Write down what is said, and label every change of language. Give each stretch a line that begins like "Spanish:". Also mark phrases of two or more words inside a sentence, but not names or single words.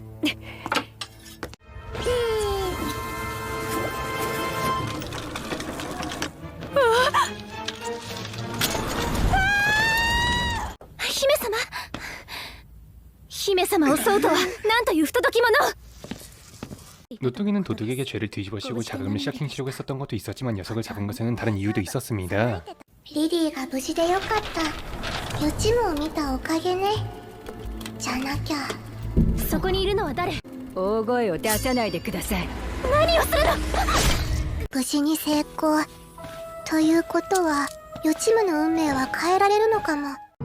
Japanese: 姫様、姫様を襲うとはなんという不届き者。
Korean: 노뚜기는 도둑에게 죄를 뒤집어 씌우고 자금을 샤킹치려고 했었던 것도 있었지만 녀석을 잡은 것에는 다른 이유도 있었습니다.
Japanese: リリーが無事でよかった。予知夢を見たおかげね。じゃなきゃ。そこにいるのは誰？大声を出さないでください。何をするの？無事に成功ということは予知夢の運命は変えられるのかも。